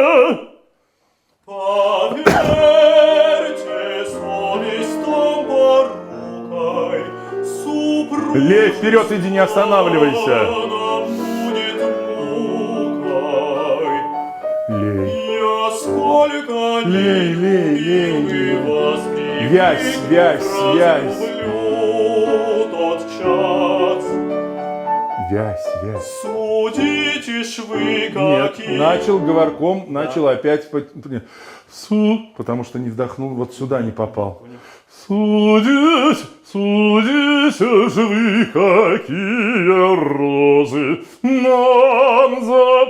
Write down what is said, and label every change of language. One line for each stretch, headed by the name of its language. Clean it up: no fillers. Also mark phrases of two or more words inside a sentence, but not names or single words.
Russian: Поверьте. Супруг Лей вперед, иди, не останавливайся. будет мукой. Лей. Я сколько Лей, лей, лей, лей. Вязь, вязь, вязь. Тот час. Вязь, вязь. Судите ж вы, Нет, какие... начал говорком, начал опять, потому что не вдохнул, вот сюда не попал. Судите, судите ж вы, какие розы нам за...